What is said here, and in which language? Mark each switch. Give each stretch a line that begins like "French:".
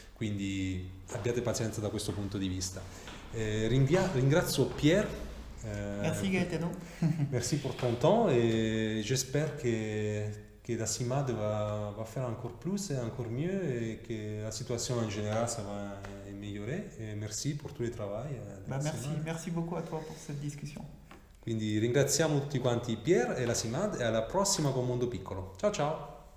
Italian: Quindi abbiate pazienza da questo punto di vista. Ringrazio Pierre.
French: Merci Gaetano. Merci pour ton temps et j'espère que la CIMAD va faire encore plus et encore mieux et que la situation en général ça va améliorer. Et merci pour tout le travail. Merci beaucoup à toi pour cette discussion.
Italian: Quindi ringraziamo tutti quanti Pierre e la CIMAD e alla prossima con Mondo Piccolo. Ciao ciao!